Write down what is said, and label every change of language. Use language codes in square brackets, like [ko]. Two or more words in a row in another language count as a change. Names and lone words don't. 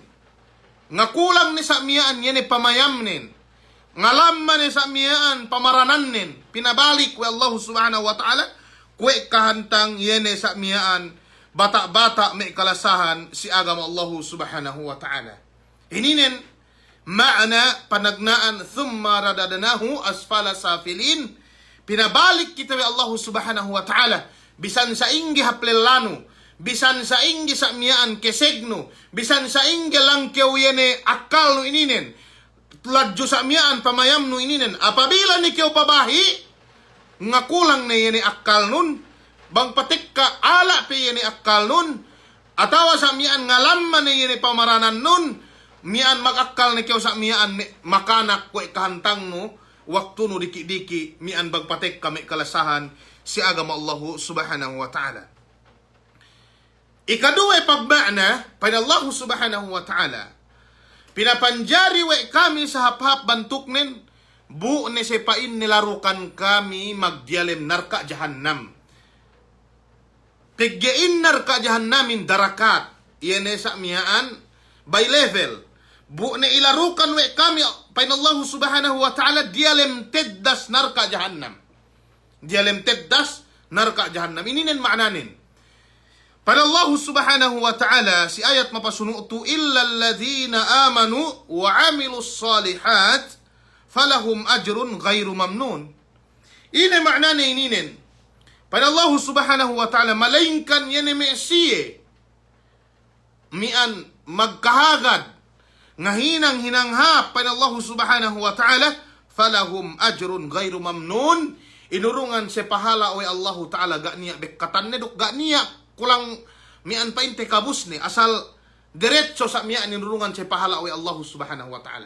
[yka] Nga kulang ni sa miyaan yan ni pamayamnin. Nga lamman ni sa miyaan pamarananin. Pinabalik wa Allah [ar] سبحانه وتعالى. [yka] kwe kahantang yene sa miyaan bata-bata may kalasahan si agama [ar] الله سبحانه وتعالى. [yka] Hininin ma'ana panagnaan [ar] ثم رددناه أسفل سافلين. [yka] Pinabalik kita wa Allah [ar] سبحانه وتعالى [yka] bisan sa inggi haplelano, bisan sa inggi sa miyaan kesegno, bisan sa inggi lang yene akal no ininen, ladyo sa miyaan pamayam no ininen. Apabila ni kyo pabahi nga kulang na yene akal nun, bang patik ka ala pe yene akal nun, atawa sa miyaan ngalamman na yene pamaranan nun, miyaan magakal na kyo sa miyaan makanak kwe kahantang no, waktu no diki-diki, miyaan bang patik kami kalasahan si agama [ar] الله سبحانه وتعالى. [yka] Ikaduwa pagbana, pada [ar] الله سبحانه وتعالى, [yka] pinapanjari we kami sa hap-hap bantuknen, bu ne sepain nilarukan kami magdialem narka jahannam. Piggein narka jahannamin darakat. Iyan sa miyaan [en] by level. [yka] Bu ne ilarukan we kami pain [ar] الله سبحانه وتعالى [yka] dialem teddas narka jahannam. Dialem teddas narka jahannam. Ininin ma'nanin. Pada [ar] الله سبحانه وتعالى [yka] si ayat mapasunu'tu [ar] إلا الذين آمنوا وعملوا الصالحات فلهم أجر غير ممنون. [ms] Ini maknanya [yka] ininin. Pada [ar] الله سبحانه وتعالى [yka] malainkan yan siye mian magkahagad ngahinang hinangha pada [ar] الله سبحانه وتعالى فلهم أجر غير ممنون. [yka] Inurungan se pahala oleh [ar] الله تعالى [yka] gak niya bekkatan neduk gak niya kulang mian painte kabus ni asal diretso sa mian inurungan se pahala oleh [ar] الله سبحانه وتعالى.